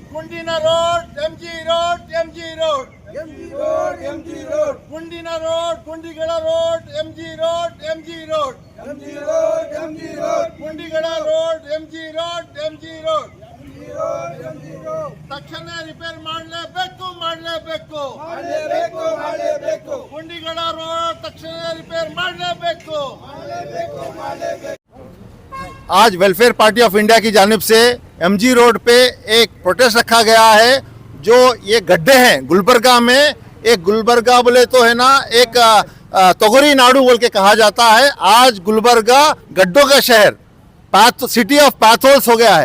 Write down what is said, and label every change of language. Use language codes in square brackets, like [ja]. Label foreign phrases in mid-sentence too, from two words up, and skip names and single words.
[kn] ಮುಂಡಿನ ರೋಡ್ ಎಂಜಿ ರೋಡ್ ಎಂಜಿ ರೋಡ್ ಎಂಜಿ ರೋಡ್ ಎಂಜಿ ರೋಡ್ ಮುಂಡಿನ ರೋಡ್ ಗುಂಡಿಗಳ ರೋಡ್ ಎಂಜಿ ರೋಡ್ ಎಂಜಿ ರೋಡ್ ಎಂಜಿ ರೋಡ್ ಎಂಜಿ ರೋಡ್ ಗುಂಡಿಗಳ ರೋಡ್ ಎಂಜಿ ರೋಡ್ ಎಂಜಿ ರೋಡ್ ಎಂಜಿ ರೋಡ್ ಎಂಜಿ ರೋಡ್ ತಕ್ಷಣ ರಿಪೇರ್ ಮಾಡಲೇಬೇಕು ಮಾಡಲೇಬೇಕು ಮಾಡಲೇಬೇಕು ಮಾಡಲೇಬೇಕು ಗುಂಡಿಗಳ ರೋಡ್ ತಕ್ಷಣ ರಿಪೇರ್ ಮಾಡಲೇಬೇಕು ಮಾಡಲೇಬೇಕು ಮಾಡಲೇಬೇಕು [ur] آج ویلفیئر پارٹی آف انڈیا کی جانب سے ایم جی روڈ پہ ایک پروٹیسٹ رکھا گیا ہے. جو یہ گڈھے ہیں گلبرگہ میں، ایک گلبرگہ بولے تو ہے نا ایک توگری ناڈو بول کے کہا جاتا ہے. آج گلبرگہ گڈھوں کا شہر, [en] city of potholes [ur] ہو گیا ہے.